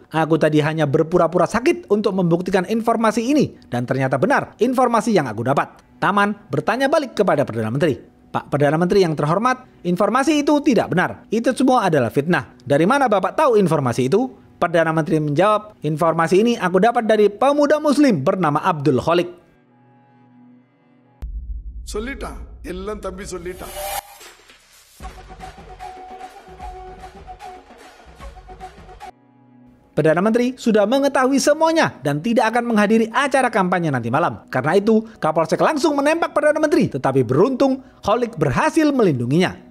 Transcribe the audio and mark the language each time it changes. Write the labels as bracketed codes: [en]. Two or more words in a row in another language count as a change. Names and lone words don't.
[id] Aku tadi hanya berpura-pura sakit untuk membuktikan informasi ini, dan ternyata benar informasi yang aku dapat." Taman bertanya balik kepada Perdana Menteri, "Pak Perdana Menteri yang terhormat, informasi itu tidak benar. Itu semua adalah fitnah. Dari mana Bapak tahu informasi itu?" Perdana Menteri menjawab, "Informasi ini aku dapat dari pemuda muslim bernama Abdul Holik." [ta] சொல்லிட்டான் எல்லாம் தம்பி சொல்லிட்டான். [id] Perdana Menteri sudah mengetahui semuanya dan tidak akan menghadiri acara kampanye nanti malam. Karena itu, Kapolsek langsung menembak Perdana Menteri, tetapi beruntung Holik berhasil melindunginya.